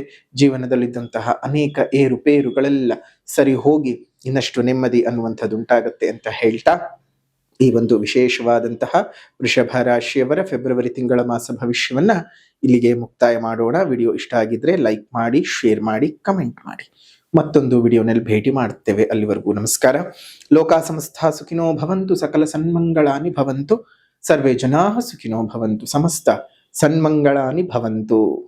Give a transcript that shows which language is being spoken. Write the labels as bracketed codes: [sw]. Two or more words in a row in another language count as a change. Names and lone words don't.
[kn] ಜೀವನದಲ್ಲಿದ್ದಂತಹ ಅನೇಕ ಏರುಪೇರುಗಳೆಲ್ಲ ಸರಿ ಹೋಗಿ ಇನ್ನಷ್ಟು ನೆಮ್ಮದಿ ಅನ್ನುವಂಥದ್ದು ಉಂಟಾಗತ್ತೆ ಅಂತ ಹೇಳ್ತಾ, ಈ ಒಂದು ವಿಶೇಷವಾದಂತಹ ವೃಷಭ ರಾಶಿಯವರ ಫೆಬ್ರವರಿ ತಿಂಗಳ ಮಾಸ ಭವಿಷ್ಯವನ್ನ ಇಲ್ಲಿಗೆ ಮುಕ್ತಾಯ ಮಾಡೋಣ. ವಿಡಿಯೋ ಇಷ್ಟ ಆಗಿದ್ರೆ ಲೈಕ್ ಮಾಡಿ, ಶೇರ್ ಮಾಡಿ, ಕಮೆಂಟ್ ಮಾಡಿ. ಮತ್ತೊಂದು ವಿಡಿಯೋನಲ್ಲಿ ಭೇಟಿ ಮಾಡುತ್ತೇವೆ. ಅಲ್ಲಿವರೆಗೂ ನಮಸ್ಕಾರ. [sa] ಲೋಕ ಸಮಸ್ತ ಸುಖಿನೋ ಭವಂತು, ಸಕಲ ಸನ್ಮಂಗಳಾನಿ ಭವಂತು, ಸರ್ವೇ ಜನಾಃ ಸುಖಿನೋ ಭವಂತು, ಸಮಸ್ತ ಸನ್ಮಂಗಳಾನಿ ಭವಂತು.